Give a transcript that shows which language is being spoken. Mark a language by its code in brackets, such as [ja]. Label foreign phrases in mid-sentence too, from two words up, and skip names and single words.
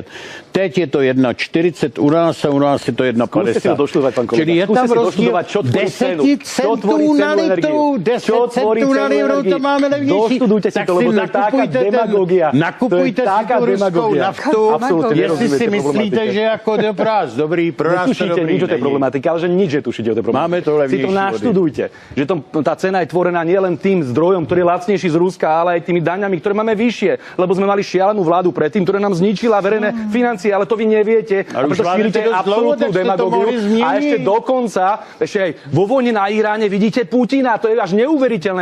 [cs] Teď je to 1,40 u nás a u nás je to 1,50. Čili je tam rozdíl 10 centů na litru, 10 centů na litru, to máme levnější. Tak si nakupujte si tu ruskou naftu, jestli si myslíte, že jako do práz, dobrý, pro nás to dobrý [sk] nič o tej problematike, ale že nič, že tušíte o tej problematike. [cs] Máme to levnější. [sk] Si to naštudujte, že tá cena je tvorená nielen tým zdrojom, ktorý je lacnejší z Ruska, ale aj tými daňami, ktoré máme vyššie, lebo sme mali šialenú vládu predtým, ktorá nám zničila verejné financie, ale to vy neviete. A preto šírite absolútnu demagogiu. A ešte dokonca, ešte aj vo vojne na Iráne vidíte Putina, to je až neuveriteľné.